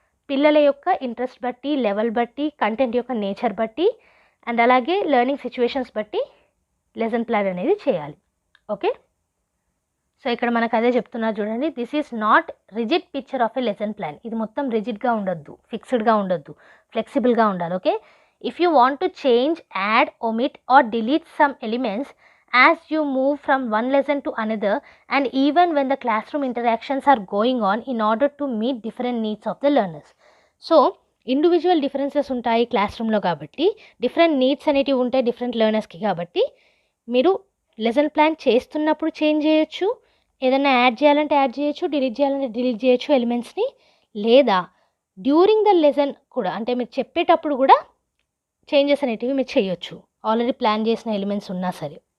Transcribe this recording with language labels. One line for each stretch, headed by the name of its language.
Telugu: పిల్లల యొక్క ఇంట్రెస్ట్ బట్టి, లెవెల్ బట్టి, కంటెంట్ యొక్క నేచర్ బట్టి, అండ్ అలాగే లెర్నింగ్ సిచ్యువేషన్స్ బట్టి లెసన్ ప్లాన్ అనేది చేయాలి. ఓకే, సో ఇక్కడ మనకు అదే చెప్తున్నారు చూడండి,
English: This is not rigid picture of a lesson plan.
Telugu: ఇది మొత్తం రిజిడ్గా ఉండొద్దు, ఫిక్స్డ్గా ఉండొద్దు, ఫ్లెక్సిబుల్గా ఉండాలి.
English: Okay, if you want to change, add, omit or delete some elements as you move from one lesson to another, and even when the classroom interactions are going on, in order to meet different needs of the learners.
Telugu: So individual differences ఉంటాయి class రూమ్లో కాబట్టి, different needs అనేటివి ఉంటాయి different లెర్నర్స్కి కాబట్టి, మీరు lesson plan చేస్తున్నప్పుడు change చేయొచ్చు, ఏదైనా యాడ్ చేయాలంటే యాడ్ చేయొచ్చు, డిలీట్ చేయాలంటే డిలీట్ చేయొచ్చు ఎలిమెంట్స్ని, లేదా డ్యూరింగ్ ద లెసన్ కూడా, అంటే మీరు చెప్పేటప్పుడు కూడా చేంజెస్ అనేటివి మీరు చేయొచ్చు, ఆల్రెడీ ప్లాన్ చేసిన ఎలిమెంట్స్ ఉన్నా సరే.